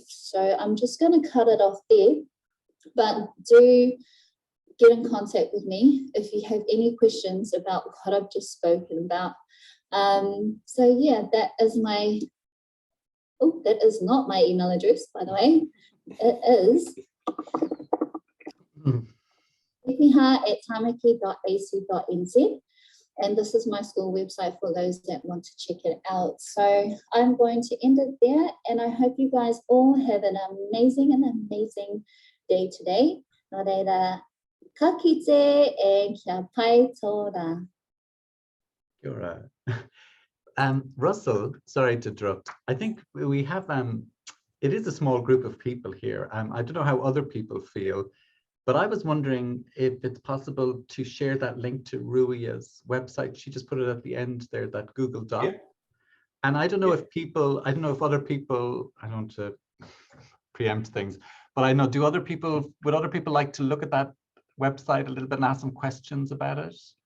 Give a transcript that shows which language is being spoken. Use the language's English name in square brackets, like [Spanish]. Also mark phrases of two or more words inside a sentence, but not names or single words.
[English] So I'm just going to cut it off there. But do get in contact with me if you have any questions about what I've just spoken about. So yeah, that is not my email address, by the way. It is epiha@tamaki.ac.nz. And this is my school website for those that want to check it out. So I'm going to end it there, and I hope you guys all have an amazing day today. [Māori] Nō reira, ka kite e kia pai tōra. Kia ora. [English] Russell, sorry to interrupt. I think we have, it is a small group of people here. I don't know how other people feel, but I was wondering if it's possible to share that link to Ruiha's website. She just put it at the end there, that Google Doc. Yeah. And I don't know if other people, I don't want to preempt things, but I know, would other people like to look at that website a little bit and ask some questions about it?